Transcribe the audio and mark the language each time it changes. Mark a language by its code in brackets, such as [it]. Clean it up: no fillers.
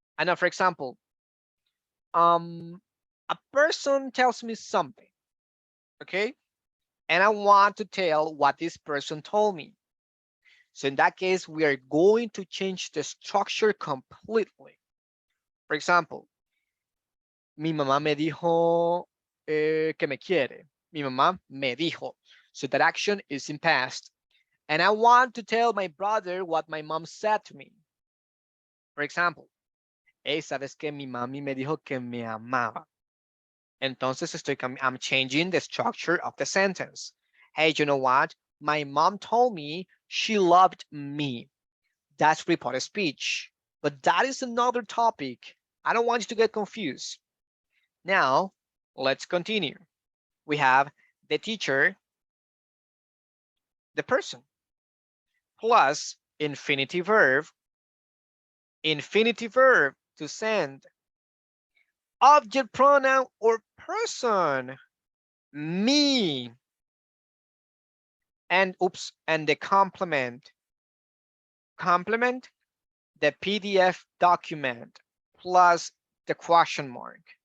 [en] I know, for example, a person tells me something, okay? And I want to tell what this person told me. So in that case, we are going to change the structure completely. [es] For example, mi mamá me dijo que me quiere. Mi mamá me dijo. [en] So that action is in past. And I want to tell my brother what my mom said to me. For example, hey, [es] sabes que mi mami me dijo que me amaba. Entonces [en] I'm changing the structure of the sentence. Hey, you know what? My mom told me she loved me. That's reported speech. But that is another topic. I don't want you to get confused. Now, let's continue. We have the teacher, the person, plus infinitive verb to send, object pronoun or person, me, and the complement, the PDF document, plus the question mark.